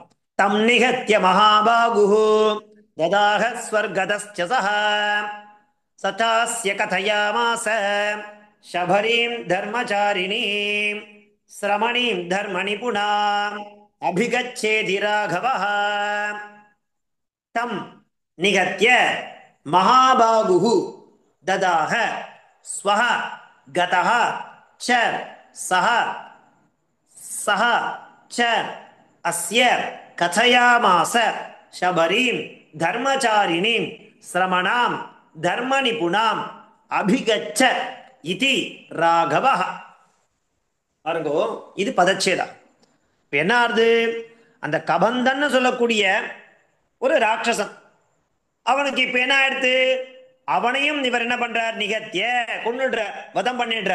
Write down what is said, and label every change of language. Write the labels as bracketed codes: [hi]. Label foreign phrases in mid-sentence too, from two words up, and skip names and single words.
[sa] तं निगत्य महाबाहु ततः स्वर्गतश्च सह सतस्य कथयामास शबरीं धर्मचारिणीं श्रमणीं धर्मनिपुणाम् अभिगच्छेति राघवः. तं निगत्य महाबाहु ततः स्वः गतः च सह सह च अस्य कथयामास शबरीं धर्मचारिणीं श्रमणां धर्मनिपुणाम् अभिगच्छ इति राघवः. [ta] பாருங்கோ, இது பதச்சேதா. என்ன ஆறுது, அந்த கபந்தன்னு சொல்லக்கூடிய ஒரு ராட்சசன் அவனுக்கு இப்ப என்ன ஆயிடுத்து, அவனையும் இவர் என்ன பண்றார், நிகத்திய கொன்னுடுற வதம் பண்ணிடுறார்.